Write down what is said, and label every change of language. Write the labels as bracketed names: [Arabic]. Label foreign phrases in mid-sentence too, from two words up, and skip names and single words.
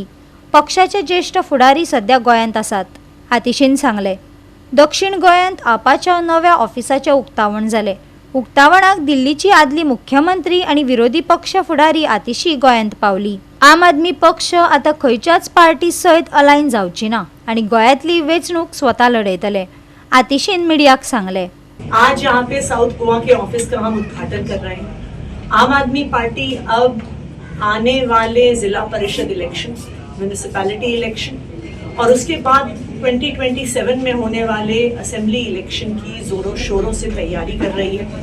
[Konkani] पक्षाचे ज्येष्ठ फुडारी सध्या गोंयांत आसात। आतिशीन सांगले, दक्षिण गोंयांत आपाच्या नव्या ऑफिसाचे उक्तावण जाले। उक्तावणाक दिल्लीची आदली मुख्यमंत्री आणि विरोधी पक्ष फुडारी आतिशी गोंयांत पावली। आम आदमी पक्ष आता खंयच्याच पार्टी सयत अलायन जावची ना आणि गोंयांतली वेंचणूक स्वता लढयतले। आतिशीन मीडियाक सांगले, [Hindi] आज यहाँ पे साउथ गोवा के ऑफिस का हम उद्घाटन कर रहे हैं। आम आदमी पार्टी अब आने वाले जिला परिषद इलेक्शन, [English] municipality election [Hindi] और उसके बाद 2027 में होने वाले [English] assembly election [Hindi] की जोरों शोरों से तैयारी कर रही है।